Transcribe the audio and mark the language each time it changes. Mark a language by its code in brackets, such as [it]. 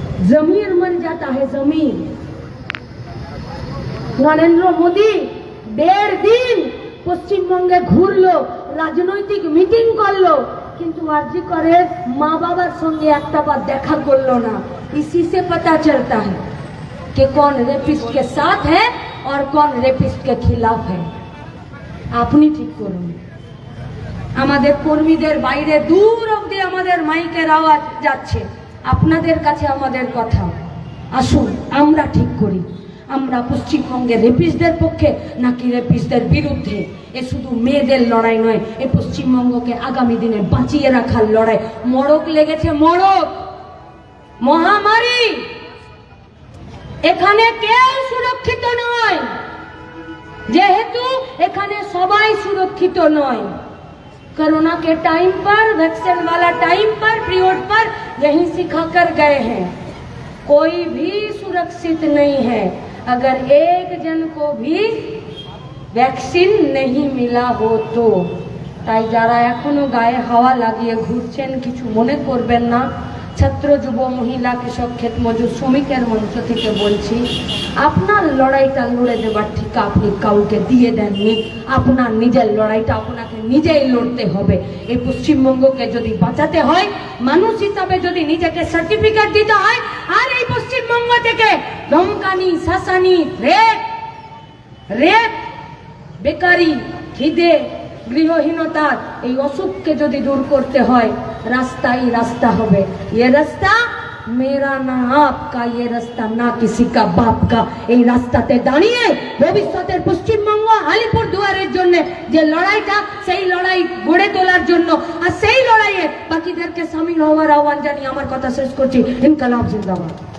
[hi] जमीर मर जाता है जमीन। [bn] नरेंद्र मोदी 1.5 दिन পশ্চিমবঙ্গে ঘুরলো, রাজনৈতিক মিটিং করলো, কিন্তু আরজি করে মা বাবার সঙ্গে একটা বার দেখা করলো না। [hi] इसी से पता चलता है कि कौन रेपिस्ट के साथ है और कौन रेपिस्ट के खिलाफ है। [bn] আপনি ঠিক করুন। আমাদের কর্মীদের বাইরে দূর অবধি আমাদের মাইকের আওয়াজ যাচ্ছে, আপনাদের কাছে আমাদের কথা। আসুন আমরা ঠিক করি, আমরা পশ্চিমবঙ্গের রেপিস্টদের পক্ষে নাকি রেপিস্টদের বিরুদ্ধে। এ শুধু মেয়েদের লড়াই নয়, এ পশ্চিমবঙ্গকে আগামী দিনে বাঁচিয়ে রাখার লড়াই। মড়ক লেগেছে, মড়ক, মহামারী, এখানে কেউ সুরক্ষিত নয়, যেহেতু এখানে সবাই সুরক্ষিত নয়। [hi] कोरोना के टाइम पर, वैक्सीन वाला टाइम पर, पीरियड पर यही सिखा कर गए हैं, कोई भी सुरक्षित नहीं है अगर एक जन को भी वैक्सीन नहीं मिला हो तो। [bn] তাই যারা এখনো গায়ে হাওয়া লাগিয়ে ঘুরছেন কিছু মনে করবেন না। ছাত্র, যুব, মহিলা, কৃষক, ক্ষেত মজুর, শ্রমিকের মঞ্চ থেকে বলছি, আপনার লড়াইটা লড়ে দেবার ঠিক আপনি কাউকে দিয়ে দেননি। আপনার নিজের লড়াইটা আপনাকে নিজেই লড়তে হবে। এই পশ্চিমবঙ্গকে যদি বাঁচাতে হয়, মানুষ হিসাবে যদি নিজেকে সার্টিফিকেট দিতে হয়, আর এই পশ্চিমবঙ্গ থেকে ধমকানি, শাসানি, রেপ, বেকারি, খিদে, গৃহহীনতার এই অসুখকে যদি দূর করতে হয়, রাস্তাই রাস্তা হবে। [hi] ये রাস্তা मेरा ना आपका, ये রাস্তা না किसी का बाप का। [bn] এই রাস্তাতে দাঁড়িয়ে ভবিষ্যতের পশ্চিমবঙ্গ আলিপুর দুয়ারের জন্য যে লড়াইটা, সেই লড়াই গড়ে তোলার জন্য, আর সেই লড়াইয়ে বাকিদেরকে সামিল হওয়ার আহ্বান জানিয়ে আমার কথা শেষ করছি। ইনকলাব জিন্দাবাদ।